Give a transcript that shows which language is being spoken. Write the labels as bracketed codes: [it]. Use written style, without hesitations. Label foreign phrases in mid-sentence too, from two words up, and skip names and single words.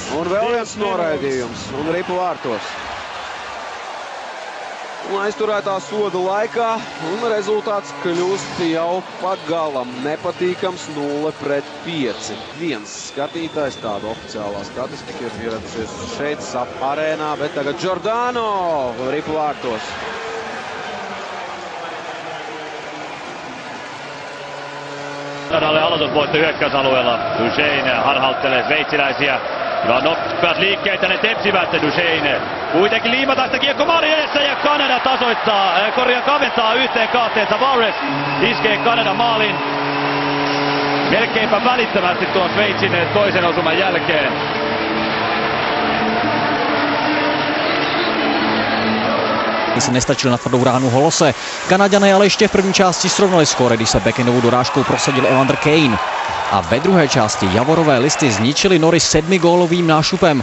[lv] Un vēl viens noraidījums un ripu vārtos. Un aizturētā soda laikā un rezultāts kļūst jau pagalam nepatīkams 0-5. Viens skatītājs, tāda oficiālā statistika ir ieradušies šeit SAP arēnā, bet tagad Giordano ripu vārtos. [fi] Kanadalle aloitusvoitto hyökkäysalueella. Duchene harhauttelee sveitsiläisiä. Ja nopeat liikkeitä ne tepsivät. Duchene kuitenkin liimataan sitä kiekko maalin edessä ja Kanada kaventaa 1-2. Tavares iskee Kanadan maalin melkeinpä välittömästi tuon Sveitsin toisen osuman jälkeen. [cs] Se nestačil na tvrdou ránu Holose. Kanaďané ale ještě v první části srovnali skóre, když se backendovou dorážkou prosadil Evander Kane. A ve druhé části javorové listy zničili Nory 7gólovým nášupem.